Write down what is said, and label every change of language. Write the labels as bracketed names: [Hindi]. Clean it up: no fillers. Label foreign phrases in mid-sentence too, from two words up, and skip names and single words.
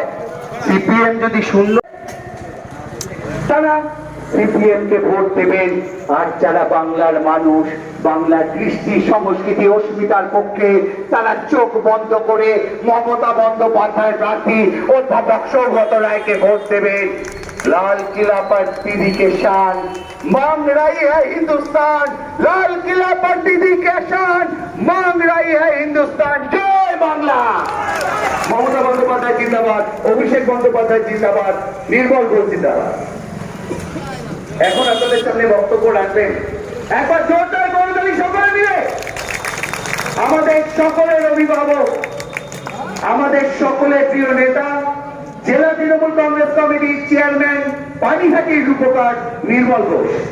[Bangla] সিপিএম যদি শূন্য, তারা সিপিএম কে ভোট দেবেন। আর যারা বাংলার মানুষ, বাংলার কৃষ্টি সংস্কৃতি অস্মিতার পক্ষে, তারা চোখ বন্ধ করে মমতা বন্দ্যোপাধ্যায়ের প্রার্থী অধ্যাপক সৌগত রায়কে ভোট দেবেন। [Hindi] लाल किला पर दीदी के शान मांग रही है हिंदुस्तान, लाल किला पर दीदी के शान मांग रही है हिंदुस्तान। [Bangla] জয় বাংলা। মমতা বন্দ্যোপাধ্যায় জিন্দাবাদ, অভিষেক বন্দ্যোপাধ্যায় জিন্দাবাদ, নির্মল ঘোষ জিন্দাবাদ। এখন আপনাদের সামনে বক্তব্য রাখবেন একবার জোরদার করতালি সকলে মিলে আমাদের সকলের অভিভাবক, আমাদের সকলের প্রিয় নেতা, জেলা তৃণমূল কংগ্রেস কমিটির চেয়ারম্যান পানিহাটির রূপকার নির্মল ঘোষ।